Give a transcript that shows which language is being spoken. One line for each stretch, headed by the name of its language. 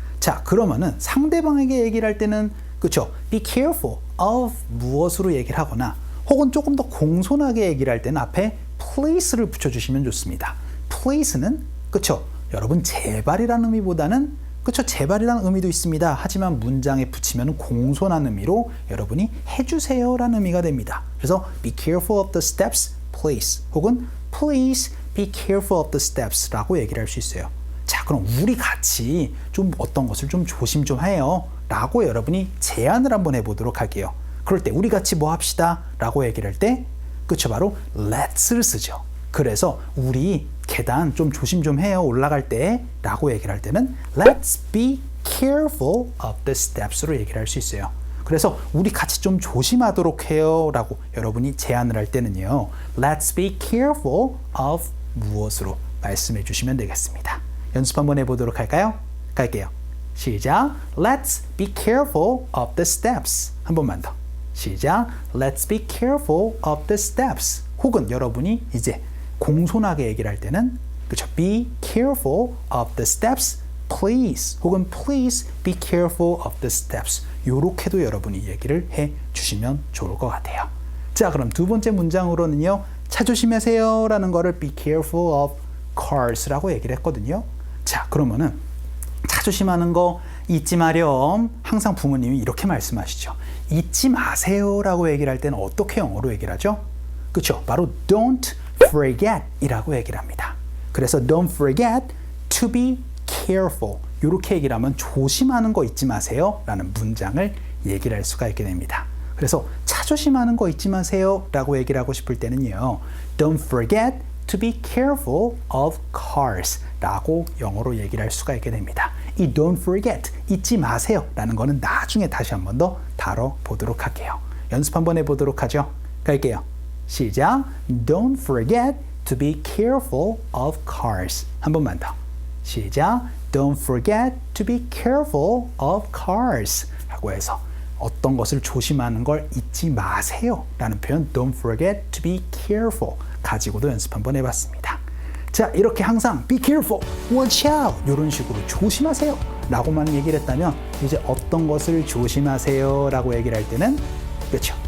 Korean: 자, 그러면은 상대방에게 얘기를 할 때는 그쵸? be careful of 무엇으로 얘기를 하거나 혹은 조금 더 공손하게 얘기를 할 때는 앞에 please를 붙여주시면 좋습니다. please는 그쵸? 여러분 제발이라는 의미보다는 그쵸? 제발이라는 의미도 있습니다. 하지만 문장에 붙이면 공손한 의미로 여러분이 해주세요 라는 의미가 됩니다. 그래서
English: be careful of the steps, please
Korean: 혹은
English: please be careful of the steps
Korean: 라고 얘기를 할 수 있어요. 자, 그럼 우리 같이 좀 어떤 것을 좀 조심 좀 해요 라고 여러분이 제안을 한번 해보도록 할게요. 그럴 때 우리 같이 뭐 합시다 라고 얘기를 할 때 그쵸? 바로 let's를 쓰죠. 그래서 우리 계단 좀 조심 좀 해요 올라갈 때 라고 얘기를 할 때는
English: let's be careful of the steps
Korean: 로 얘기를 할 수 있어요. 그래서 우리 같이 좀 조심하도록 해요 라고 여러분이 제안을 할 때는요 let's be careful of 무엇으로 말씀해 주시면 되겠습니다. 연습 한번 해보도록 할까요? 갈게요. 시작.
English: Let's be careful of the steps.
Korean: 한 번만 더. 시작.
English: Let's be careful of the steps.
Korean: 혹은 여러분이 이제 공손하게 얘기를 할 때는 그렇죠.
English: Be careful of the steps, please. 혹은 please be careful of the steps.
Korean: 요렇게도 여러분이 얘기를 해 주시면 좋을 것 같아요. 자, 그럼 두 번째 문장으로는요. 차 조심하세요 라는 거를 be careful of cars라고 얘기를 했거든요. 자, 그러면은 차 조심하는 거 잊지 마렴. 항상 부모님이 이렇게 말씀하시죠. 잊지 마세요 라고 얘기를 할 때는 어떻게 영어로 얘기를 하죠? 그렇죠. 바로 don't forget 이라고 얘기를 합니다. 그래서
English: don't forget to be careful
Korean: 이렇게 얘기를 하면 조심하는 거 잊지 마세요 라는 문장을 얘기를 할 수가 있게 됩니다. 그래서 차 조심하는 거 잊지 마세요 라고 얘기를 하고 싶을 때는요
English: don't forget to be careful of cars
Korean: 라고 영어로 얘기를 할 수가 있게 됩니다. 이 don't forget 잊지 마세요 라는 거는 나중에 다시 한 번 더 다뤄보도록 할게요. 연습 한번 해보도록 하죠. 갈게요. 시작.
English: Don't forget to be careful of cars.
Korean: 한 번만 더. 시작.
English: Don't forget to be careful of cars.
Korean: 라고 해서 어떤 것을 조심하는 걸 잊지 마세요 라는 표현
English: Don't forget to be careful
Korean: 가지고도 연습 한번 해봤습니다. 자, 이렇게 항상
English: be careful, watch out
Korean: 이런 식으로 조심하세요 라고만 얘기를 했다면 이제 어떤 것을 조심하세요 라고 얘기를 할 때는 그렇죠.